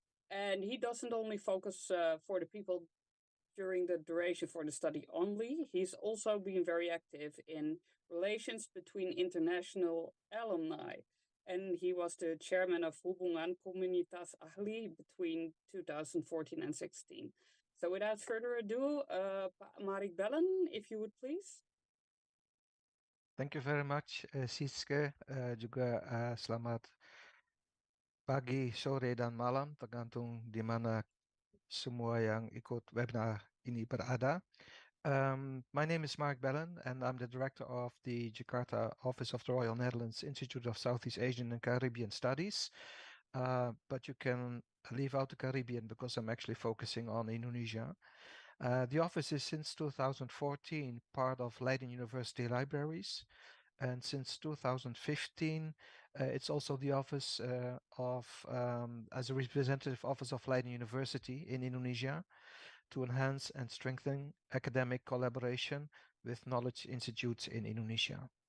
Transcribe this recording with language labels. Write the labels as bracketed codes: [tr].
[en] And he doesn't only focus for the people during the duration for the study only, he's also been very active in relations between international alumni. And he was the chairman of Hubungan Komunitas Ahli between 2014 and 16. So without further ado, Marrik Bellen, if you would please. Thank you very much, Siske. [id] Juga selamat pagi, sore, dan malam, tergantung di mana semua yang ikut webinar ini berada. [en] My name is Marrik Bellen, and I'm the director of the Jakarta office of the Royal Netherlands Institute of Southeast Asian and Caribbean Studies. But you can leave out the Caribbean because I'm actually focusing on Indonesia. The office is since 2014 part of Leiden University Libraries, and since 2015 it's also the office as a representative office of Leiden University in Indonesia to enhance and strengthen academic collaboration with knowledge institutes in Indonesia.